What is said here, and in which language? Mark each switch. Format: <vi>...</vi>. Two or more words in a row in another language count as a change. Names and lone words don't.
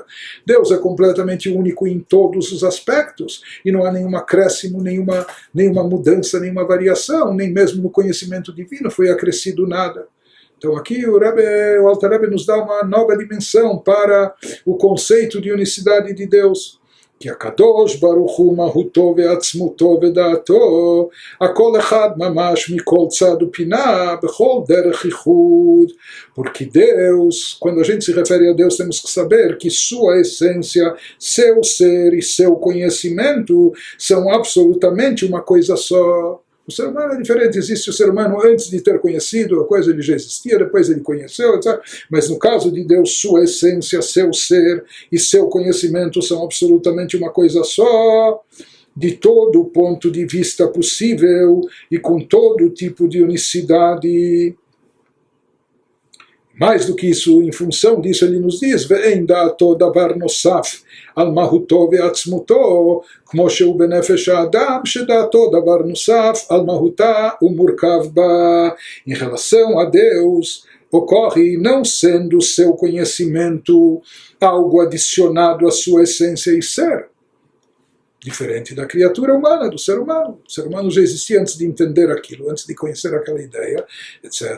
<pt>Deus é completamente único em todos os aspectos, e não há nenhum acréscimo, nenhuma mudança, nenhuma variação, nem mesmo no conhecimento divino foi acrescido nada. Então aqui o Alter Rebbe nos dá uma nova dimensão para o conceito de unicidade de Deus.</pt> <he>כי הקדוש ברוך הוא מהותו ועצמותו ודעתו, הכל אחד ממש מכל צד ופינה, בכל דרך ייחוד.</he> <pt>Porque Deus, quando a gente se refere a Deus, temos que saber que sua essência, seu ser e seu conhecimento são absolutamente uma coisa só. O ser humano é diferente, existe o ser humano antes de ter conhecido, a coisa ele já existia, depois ele conheceu, etc. Mas no caso de Deus, sua essência, seu ser e seu conhecimento são absolutamente uma coisa só, de todo ponto de vista possível e com todo tipo de unicidade. Mais do que isso, em função disso, ele nos diz:</pt> <he>ואין דעתו דבר נוסף על מהותו ועצמותו, כמו שהוא בנפש האדם, שדעתו דבר נוסף על מהותה ומורכב בה.</he> <pt>Em relação a Deus, ocorre não sendo seu conhecimento algo adicionado à sua essência e ser. Diferente da criatura humana, do ser humano. O ser humano já existia antes de entender aquilo, antes de conhecer aquela ideia, etc.</pt>